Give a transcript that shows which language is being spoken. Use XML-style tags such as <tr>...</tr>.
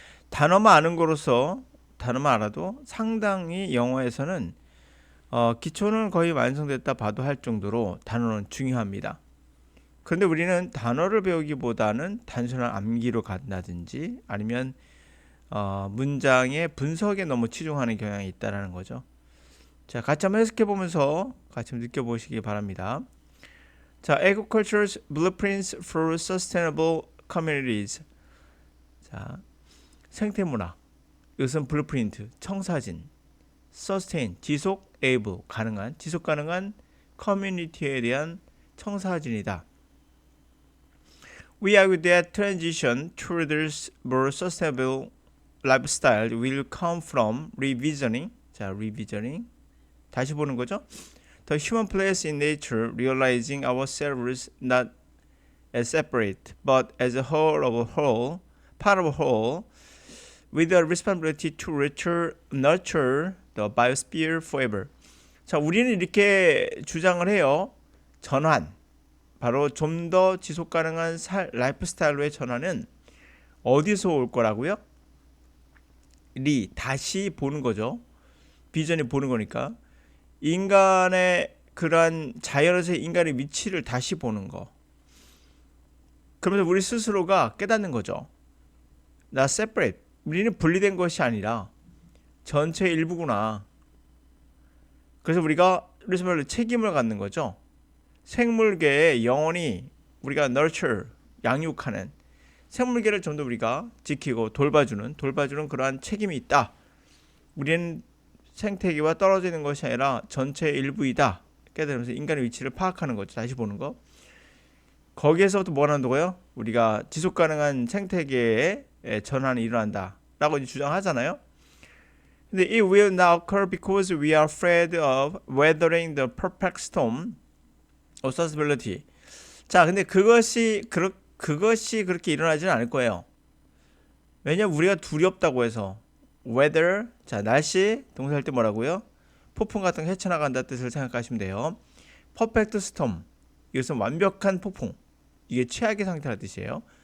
<ko>단어만 알아도 상당히 영어에서는 기초는 거의 완성됐다 봐도 할 정도로 단어는 중요합니다. 그런데 우리는 단어를 배우기보다는 단순한 암기로 간다든지 아니면 문장의 분석에 너무 치중하는 경향이 있다는 거죠. 자, 같이 한번 해석해 보면서 같이 느껴보시기 바랍니다.</ko> <en>자, Agriculture's Blueprints for Sustainable Communities.</en> <ko>자, 생태문화. 이것은 블루프린트, 청사진. Sustain, 지속, able, 가능한, 지속 가능한 커뮤니티에 대한 청사진이다.</ko> <en>We argue that transition towards more sustainable lifestyle will come from revisioning.</en> <ko>자, revisioning. 다시 보는 거죠.</ko> <en>The human place in nature, realizing ourselves not as separate, but as a whole of a whole, part of a whole, with a responsibility to nurture the biosphere forever.</en> <ko>자, 우리는 이렇게 주장을 해요. 전환. 바로 좀 더 지속 가능한 라이프 스타일로의 전환은 어디서 올 거라고요? 다시 보는 거죠. 비전이 보는 거니까. 인간의 그러한 자연에서의 인간의 위치를 다시 보는 거. 그러면서 우리 스스로가 깨닫는 거죠. 나 separate. 우리는 분리된 것이 아니라 전체의 일부구나. 그래서 우리가 책임을 갖는 거죠. 생물계에 영원히 우리가 nurture, 양육하는 생물계를 좀 더 우리가 지키고 돌봐주는 그러한 책임이 있다. 우리는 생태계와 떨어지는 것이 아니라 전체의 일부이다. 깨달으면서 인간의 위치를 파악하는 거죠. 다시 보는 거. 거기에서부터 뭘 한다고요? 우리가 지속가능한 생태계의 전환이 일어난다 라고 주장하잖아요.</ko> <en>근데 it will not occur because we are afraid of weathering the perfect storm of sustainability.</en> <ko>자, 근데 그것이 그렇게 일어나지는 않을 거예요. 왜냐면 우리가 두렵다고 해서. weather, 자, 날씨 동사할 때 뭐라고요? 폭풍 같은 거 헤쳐나간다 뜻을 생각하시면 돼요. perfect storm, 이것은 완벽한 폭풍, 이게 최악의 상태라는 뜻이에요.</ko>